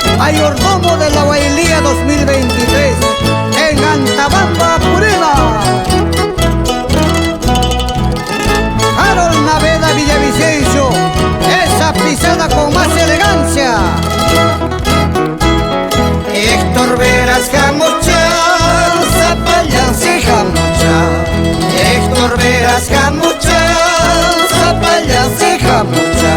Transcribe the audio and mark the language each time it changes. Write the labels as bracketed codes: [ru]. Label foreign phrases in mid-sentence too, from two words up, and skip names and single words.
[es] mayordomo de la Huaylía 2023 en Antabamba, Purima. Harold Naveda Villavicencio, esa pisada con más elegancia. Héctor Veras Jamucha, Zapallansi Jamucha. Héctor Veras Jamucha, Zapallansi Jamucha.